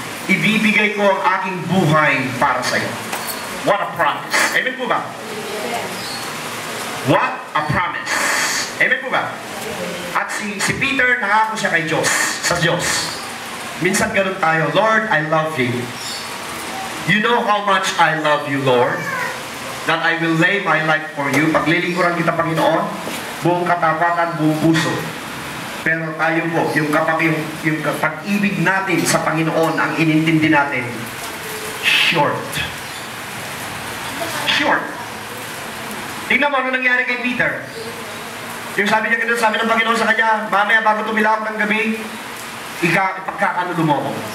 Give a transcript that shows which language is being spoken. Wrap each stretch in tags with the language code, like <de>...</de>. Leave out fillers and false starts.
<tl>Ibibigay ko ang aking buhay para sa iyo.</tl> <en>What a promise. Amen po ba? What a promise. Amen po ba?</en> <tl>At si Peter, nangako siya kay Diyos, sa Diyos. Minsan ganun tayo, Lord,</tl> <en>I love you. You know how much I love you, Lord, that I will lay my life for you.</en> <tl>Paglilingkuran kita, Panginoon, buong katapatan, buong puso. Pero tayo po, yung pag-ibig natin sa Panginoon, ang inintindi natin, short. Short. Tingnan mo ano nangyari kay Peter. Yung sabi niya ganun, sabi ng Panginoon sa kanya, mamaya bago tumilawak ng gabi, ipagkakanulo mo ako.</tl>